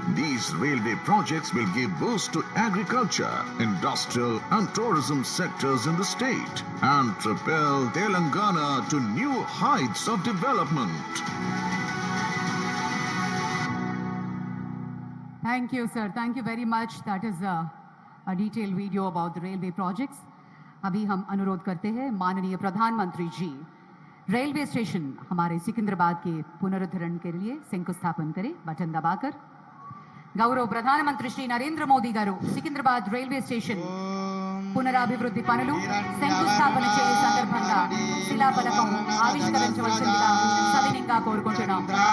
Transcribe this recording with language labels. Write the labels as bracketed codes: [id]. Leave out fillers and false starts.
[en] These railway projects will give boost to agriculture, industrial and tourism sectors in the state and propel Telangana to new heights of development. Thank you, sir. Thank you very much. That is a detailed video about the railway projects. [hi] अभी हम अनुरोध करते हैं माननीय प्रधानमंत्री जी railway station हमारे सिकंदराबाद के पुनरुद्धरण के लिए शंकुस्थापन करें बटन दबाकर. [te] గౌరవ ప్రధానమంత్రి శ్రీ నరేంద్ర మోదీ గారు సికింద్రాబాద్ రైల్వే స్టేషన్ పునరాభివృద్ధి పనులు శంకుస్థాపన చేయు సందర్భంగా శిలాఫలకం ఆవిష్కరించవలసిందిగా సవినీయంగా కోరుకుంటున్నాం.